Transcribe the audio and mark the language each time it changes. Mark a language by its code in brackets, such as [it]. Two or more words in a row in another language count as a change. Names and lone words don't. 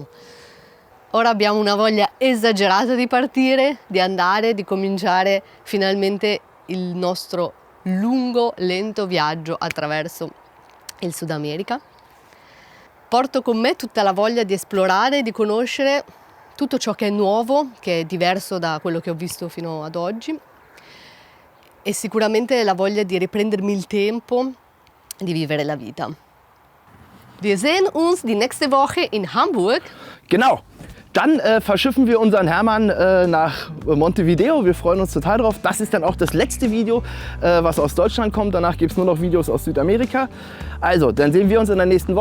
[it] Ora abbiamo una voglia esagerata di partire, di andare, di cominciare finalmente il nostro lungo, lento viaggio attraverso il Sud America. Porto con me tutta la voglia di esplorare, di conoscere tutto ciò che è nuovo, che è diverso da quello che ho visto fino ad oggi, e sicuramente la voglia di riprendermi il tempo di vivere la vita. [de] Wir sehen uns die nächste Woche in Hamburg. Genau. Dann verschiffen wir unseren Hermann nach Montevideo. Wir freuen uns total drauf. Das ist dann auch das letzte Video, was aus Deutschland kommt. Danach gibt es nur noch Videos aus Südamerika. Also, dann sehen wir uns in der nächsten Woche.